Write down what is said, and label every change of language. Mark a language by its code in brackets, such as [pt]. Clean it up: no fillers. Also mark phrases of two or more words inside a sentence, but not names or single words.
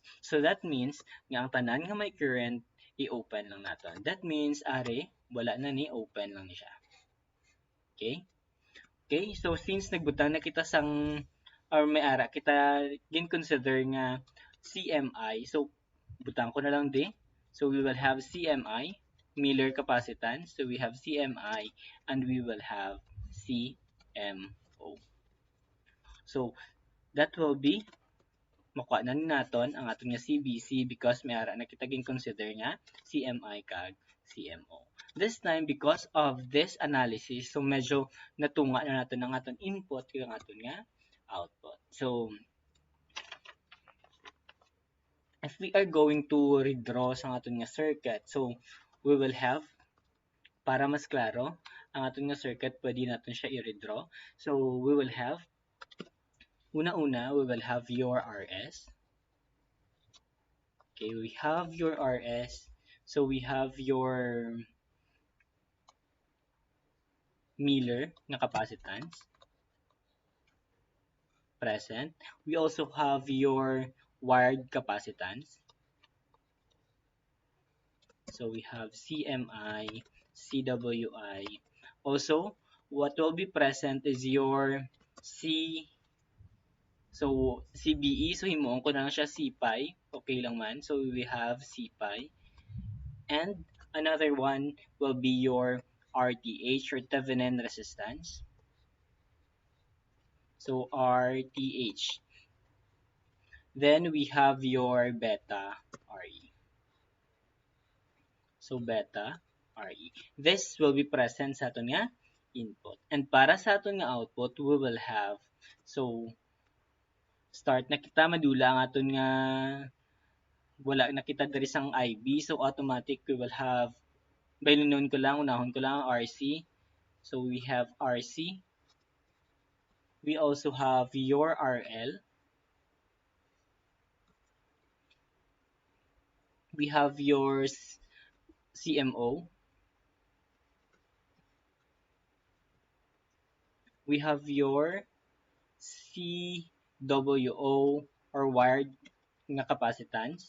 [hil] So that means nga ang tanan nga may current i-open lang naton. [en] That means are [hil] wala na ni open lang ni siya. Okay? Okay, so since nagbutang na kita sang or may ara kita gin-consider nga CMI, so butang ko na lang di. [en] So we will have CMI, Miller capacitance. So we have CMI and we will have CMO. So that will be [hil] makuha na naton ang aton nga CBC because may ara na kita gin-consider nga CMI kag CMO. [en] This time, because of this analysis, [hil] so medyo natunga na natin ang aton input kag ang aton nga output. [en] So if we are going to redraw [hil] sa aton nga circuit, [en] so we will have, [hil] para mas klaro, ang aton nga circuit, pwede natin siya i-redraw. [en] So we will have, una-una, we will have your RS. Okay, we have your RS. So we have your Miller na capacitance present. We also have your wired capacitance. So we have CMI, CWI. Also, what will be present is your so CBE. [hil] So himuon ko na lang siya CPI. Okay lang man. [en] So we have CPI. And another one will be your RTH or Thevenin resistance. So RTH. Then we have your beta RE. So beta RE. This will be present [hil] sa aton nga input. And para sa aton nga output, [en] we will have, [hil] so start na kita madula ang aton nga wala na kita diri sang IB. [en] So automatic we will have, [hil] unahon ko lang ang RC. [en] So we have RC. We also have your RL. We have your CMO. We have your CWO or wired nga capacitance.